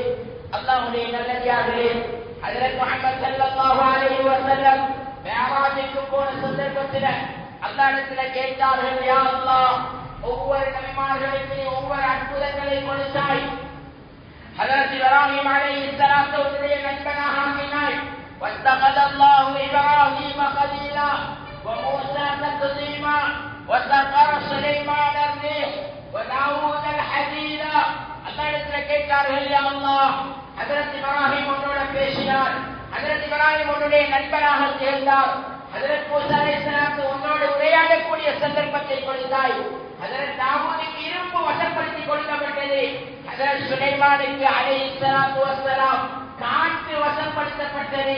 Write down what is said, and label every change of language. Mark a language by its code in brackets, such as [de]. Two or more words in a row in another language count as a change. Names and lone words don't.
[ta] அல்லாஹ்வுடைய நல்லடியார்களே, ஹஜ்ரத் முஹம்மது [ar] صلى الله عليه وسلم [ta] மிஅராஜுக்கு போன சந்தர்ப்பத்தில் அல்லாஹ்விடத்தில் கேட்டார்கள், [ar] يا الله, [ta] ஒவ்வொரு நபிமார்களுக்கு ஒவ்வொரு அற்புதங்களை கொடுத்தாய், [ar] الله إبراهيم خليلا وموسى تكليما وسخر سليمان الريح وداود الحديدا. [ta] அல்லாஹ்விடத்தில் கேட்டார்கள், [ar] يا الله, [ta] ஹஜ்ரத் இப்ராஹிம் உன்னோட பேசினார், ஹஜ்ரத் இப்ராஹிம் உன்னுடைய நண்பராக சேர்ந்தார், ஹஜ்ரத் மூசா அலைஹிஸ்ஸலாம் உன்னோடு உரையாடக்கூடிய சந்தர்ப்பத்தை கொடுத்தாய், ஹஜ்ரத் தாவூதுக்கு இரும்பு வசப்படுத்தி கொடுக்கப்பட்டது, ஹஜ்ரத் சுலைமானுக்கு [ar] عليه الصلاة والسلام [ta] காற்று வசப்படுத்தப்பட்டது.